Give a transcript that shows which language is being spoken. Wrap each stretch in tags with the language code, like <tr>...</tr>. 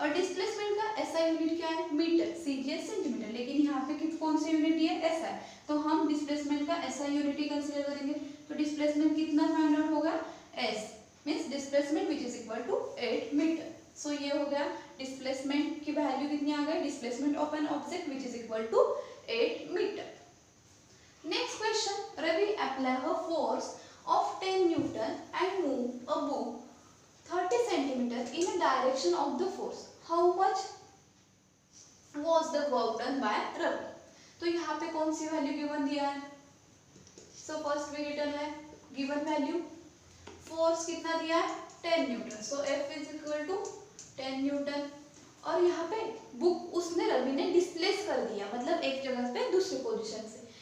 <hi>और डिस्प्लेसमेंट का SI unit क्या है मीटर, CGS सेंटीमीटर, लेकिन यहाँ पे कौन सी यूनिट है SI, तो हम डिस्प्लेसमेंट का SI यूनिट ही कंसीडर करेंगे।</hi> <en>तो डिस्प्लेसमेंट कितना find out होगा S means displacement which is equal to 8 metre.</en> <hi>सो ये हो गया डिस्प्लेसमेंट की वैल्यू कितनी आ गई,</hi> <en>Displacement of an object which is equal to 8 metre. Next question, Ravi apply a force of 10 newton and move a book 30 centimeter in a direction of the force, how much was the work done by Ravi।</en> <hi>तो यहाँ पे कौन सी value given दिया है,</hi> <en>so first we written है given value,</en> <hi>force कितना दिया है 10 Newton,</hi> <en>So F is equal to 10 newton.</en> <hi>और यहाँ पे बुक उसने रवि ने डिस्प्लेस कर दिया, मतलब एक जगह पे दूसरी पोजीशन से,</hi>